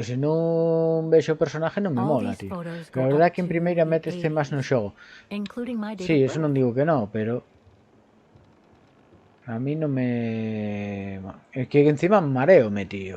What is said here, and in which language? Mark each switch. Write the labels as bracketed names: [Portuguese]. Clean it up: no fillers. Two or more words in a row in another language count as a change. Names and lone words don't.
[Galician] Se non vexo o personaje non me [English] All [Galician] mola, [English] these [Galician] tío. [English] photos [Galician] Pero a [English] go [Galician] verdade [English] up [Galician] é que en [English] to [Galician] primeira [English] the [Galician] métese máis no [English] 80s, [Galician] xogo. [English] including my date [Galician] Sí, [English] of [Galician] eso [English] birth. [Galician] non digo que non, pero... A mí non me... É que encima mareome, tío.